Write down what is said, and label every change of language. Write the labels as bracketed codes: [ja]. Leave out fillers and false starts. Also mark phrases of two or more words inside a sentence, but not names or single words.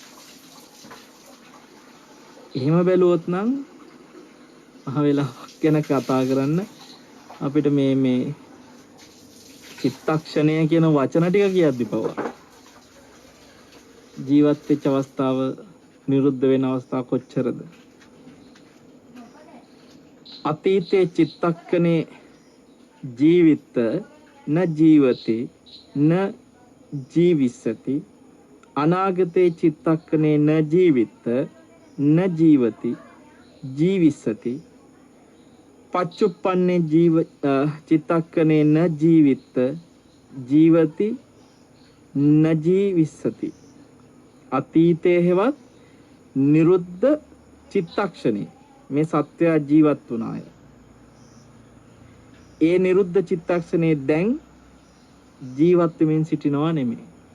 [si] එහෙම බැලුවොත් නම් අහවෙලාවක් ගැන කතා කරන්න අපිට මේ චිත්තක්ෂණය කියන වචන ටික කියද්දි පවා ජීවත් වෙච්ච අවස්ථාව නිරුද්ධ වෙන අවස්ථාව කොච්චරද? [pi] අතීතේ චිත්තක්ෂණේ ජීවිත න ජීවති න ජීවිසති අනාගතේ චිත්තක්ෂණේ න ජීවිත න ජීවති ජීවිසති පච්චුප්පන්නේ චිත්තක්ෂණේ න ජීවිත ජීවති න ජීවිසති [si] අතීතයේ හෙවත් නිරුද්ධ චිත්තක්ෂණේ මේ සත්‍ය ජීවත් වුණාය. ඒ නිරුද්ධ චිත්තක්ෂණේ දැන් ජීවත් වෙමින් සිටිනවා නෙමෙයි.